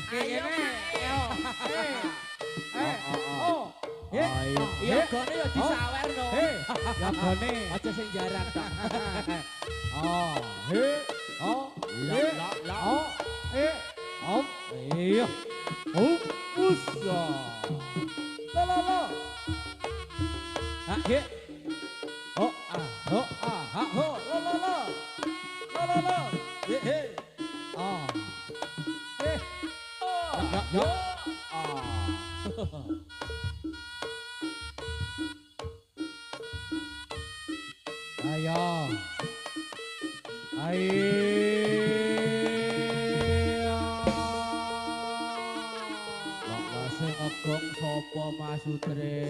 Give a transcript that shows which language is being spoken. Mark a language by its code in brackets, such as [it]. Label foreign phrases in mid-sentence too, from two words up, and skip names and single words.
[jv] Ayo, kene. Ayo. Iya gone ya disawerno. Ya gone. Aja sing jarang ta. Iya. Usa. Lo. He. Lo. He. Yo. Ayo. Sing ngegong sapa Mas Sutris?